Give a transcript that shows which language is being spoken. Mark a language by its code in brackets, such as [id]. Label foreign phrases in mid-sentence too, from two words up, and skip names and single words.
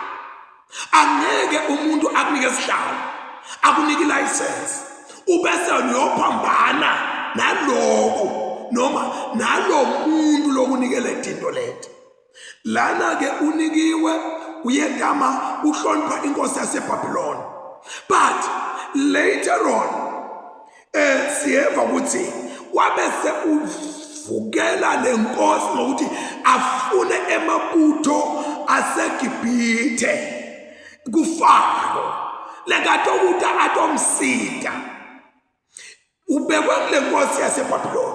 [ss] Angeke umuntu akunike isihlalo akunike license ubese uyophambana naloku noma nalo muntu lokunikele tinto leti. Lana ke unikiwe uyegama uhlonipha inkosi yaseBabylon, [en] but later on [ss] siyeva ukuthi wabese uvukela lenkosi ngokuthi afune emabutho aseGibhithe kuFaro lekatokuta atomsida ubekwe kule nkosi yaseBabylon.